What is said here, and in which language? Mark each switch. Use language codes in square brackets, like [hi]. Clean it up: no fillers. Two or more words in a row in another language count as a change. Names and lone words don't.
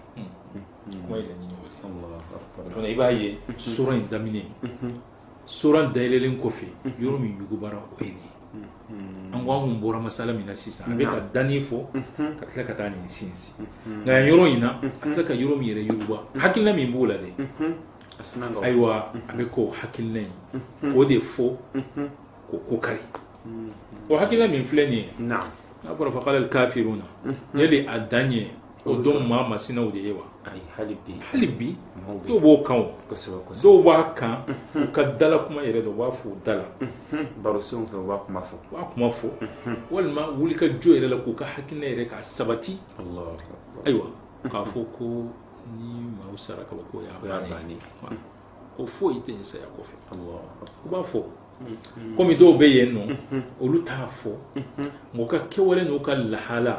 [bm] kuma ye laɲini o de ye i b'a ye sura in daminɛ sura dayɛlɛlen kɔfɛ yɔrɔ min yugubara o ye nin an ko an kun bɔra masala min na sisan a bɛ ka danni fɔ ka tila ka taa nin sinsin nka yɔrɔ in na a tila ka yɔrɔ min yɛrɛ yuguba hakilina min b'o la dɛ ayiwa a bɛ k'o hakilina in k'o de fɔ k'o ko kari o hakilina min filɛ nin ye n'a fɔra [ar] فقال الكافرون [bm] yali a dan ye o dɔn maa masinaw de ye wa hali bi dɔw b'o kan o dɔw b'a kan u ka dala kuma yɛrɛ dɔn u b'a fɔ u da la barosenw fɛ u b'a kuma fɔ walima wuli ka jɔ yɛrɛ la k'u ka hakilina yɛrɛ ka sabati ayiwa k'a fɔ ko ni maaw sara ka bɔ k'o y'a bannen ko foyi tɛ yen saya kɔfɛ u b'a fɔ komi dɔw bɛ yen nɔ olu t'a fɔ nka u ka kɛwale n'u ka lahala